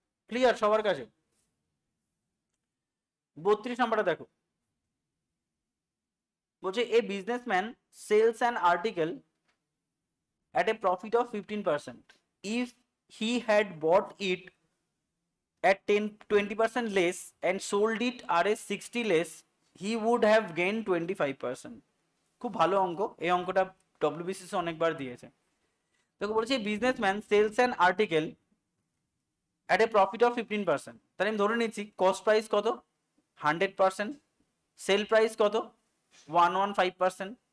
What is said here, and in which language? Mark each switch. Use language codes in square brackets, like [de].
[bn] Clear সবার কাছে? [en] 32 [bn] নাম্বারটা দেখো, বলছে [en] A businessman sells an article at a profit of 15%. If he had bought it at 20% less and sold it at a 60 less, he would have gained 25%. [bn] খুব ভালো অঙ্ক, এই অঙ্কটা ডব্লিউবিসিএস অনেকবার দিয়েছে। দেখো বলছে [en] Businessman sells an article at a profit of 15%। [bn] তাহলে আমি ধরে নিচ্ছি কস্ট প্রাইস কত? 100%। সেল প্রাইস কত? 115%।